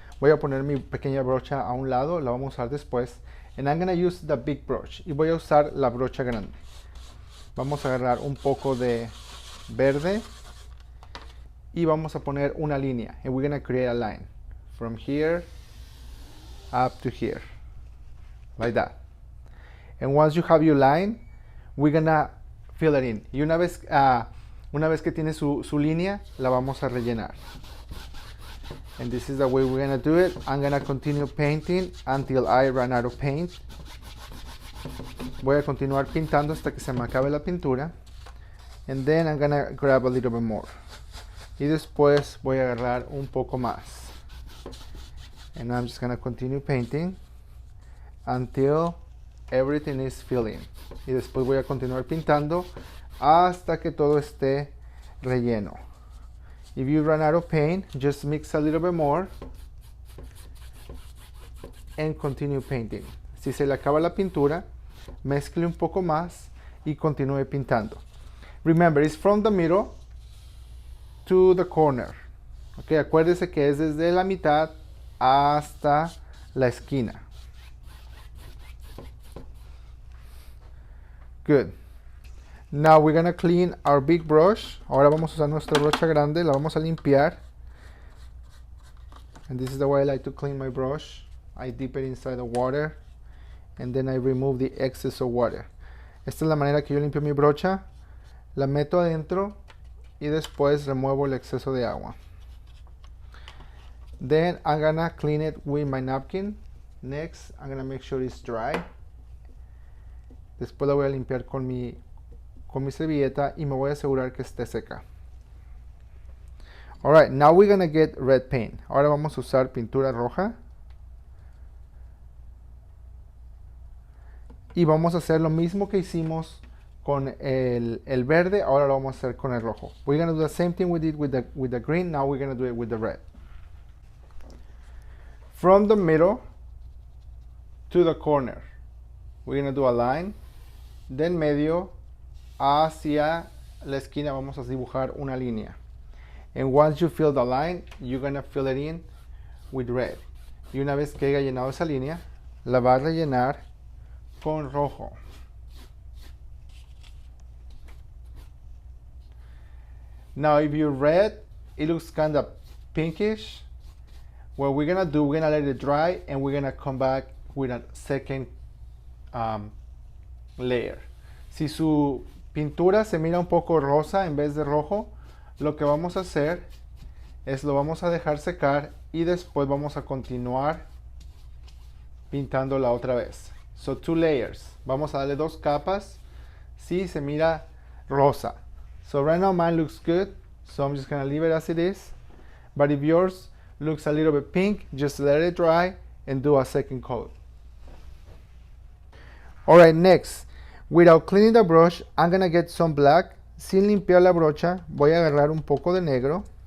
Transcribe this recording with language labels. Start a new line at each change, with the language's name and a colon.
Spanish: Voy a poner mi pequeña brocha a un lado, la vamos a usar después.
English: And I'm gonna use the big brush.
Spanish: Y voy a usar la brocha grande. Vamos a agarrar un poco de verde y vamos a poner una línea.
English: And we're gonna create a line from here up to here, like that. And once you have your line, we're gonna fill it in.
Spanish: Y una vez que tiene su línea, la vamos a rellenar.
English: And this is the way we're gonna do it. I'm gonna continue painting until I run out of paint.
Spanish: Voy a continuar pintando hasta que se me acabe la pintura.
English: And then I'm gonna grab a little bit more.
Spanish: y después voy a agarrar un poco más.
English: And I'm just gonna continue painting until everything is filling.
Spanish: Y después voy a continuar pintando hasta que todo esté relleno.
English: If you run out of paint, just mix a little bit more and continue painting.
Spanish: Si se le acaba la pintura, mezcle un poco más y continúe pintando.
English: Remember, it's from the middle to the corner.
Spanish: Okay, acuérdese que es desde la mitad hasta la esquina.
English: Good. Now we're gonna clean our big brush.
Spanish: Ahora vamos a usar nuestra brocha grande, la vamos a limpiar.
English: And this is the way I like to clean my brush. I dip it inside the water and then I remove the excess of water.
Spanish: Esta es la manera que yo limpio mi brocha. La meto adentro y después remuevo el exceso de agua.
English: Then I'm gonna clean it with my napkin. Next, I'm gonna make sure it's dry.
Spanish: Después la voy a limpiar con mi servilleta y me voy a asegurar que esté seca.
English: Alright, now we're gonna get red paint.
Spanish: Ahora vamos a usar pintura roja. Y vamos a hacer lo mismo que hicimos con el verde, ahora lo vamos a hacer con el rojo.
English: We're gonna do the same thing we did with the green, now we're gonna do it with the red. From the middle to the corner, we're gonna do a line, then
Spanish: medio hacia la esquina vamos a dibujar una línea.
English: And once you fill the line, you're gonna fill it in with red.
Spanish: Y una vez que haya llenado esa línea, la va a rellenar con rojo.
English: Now if you red, it looks kind of pinkish. What we're gonna do, we're gonna let it dry and we're gonna come back with a second layer.
Spanish: Si su pintura se mira un poco rosa en vez de rojo, lo que vamos a hacer es lo vamos a dejar secar y después vamos a continuar pintándola otra vez.
English: So 2 layers.
Spanish: Vamos a darle 2 capas. Sí, se mira rosa.
English: So right now mine looks good. So I'm just gonna leave it as it is. But if yours looks a little bit pink, just let it dry and do a second coat. Alright, next. Without cleaning the brush, I'm gonna get some black.
Spanish: Sin limpiar la brocha, voy a agarrar un poco de negro.